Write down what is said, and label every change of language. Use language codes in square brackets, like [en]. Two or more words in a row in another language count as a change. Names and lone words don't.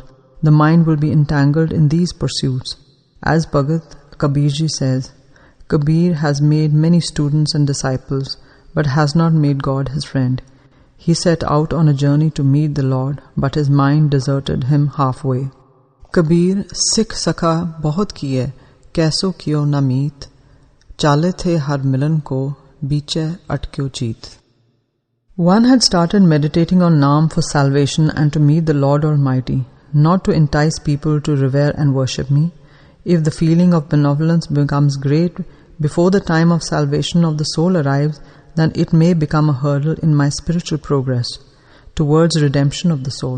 [en] The mind will be entangled in these pursuits. As Bhagat Kabirji says, Kabir has made many students and disciples, but has not made God his friend. He set out on a journey to meet the Lord, but his mind deserted him halfway. [hi] कबीर, सिख सखा बहुत किये, कैसो कियो न मीत, चाले थे हर मिलन को, बीचे अटक्यो जीत. [en] One had started meditating on Naam for salvation and to meet the Lord Almighty, not to entice people to revere and worship me. If the feeling of benevolence becomes great before the time of salvation of the soul arrives, then it may become a hurdle in my spiritual progress towards redemption of the soul.